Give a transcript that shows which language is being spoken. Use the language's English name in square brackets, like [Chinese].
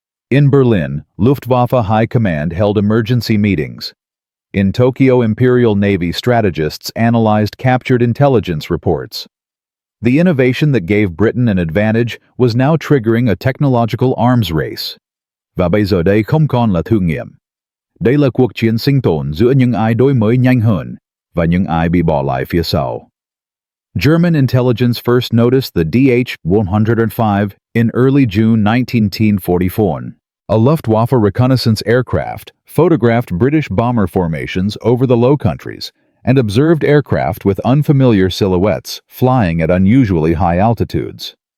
[English] In Berlin, Luftwaffe High Command held emergency meetings. In Tokyo, Imperial Navy strategists analyzed captured intelligence reports. The innovation that gave Britain an advantage was now triggering a technological arms race. [Vietnamese] Và bây giờ đây không còn là thử nghiệm. Đây là cuộc chiến sinh tồn giữa những ai đổi mới nhanh hơn và những ai bị bỏ lại phía sau. [English] German intelligence first noticed the DH.105 in early June 1944. A Luftwaffe reconnaissance aircraft photographed British bomber formations over the Low Countries and observed aircraft with unfamiliar silhouettes flying at unusually high altitudes.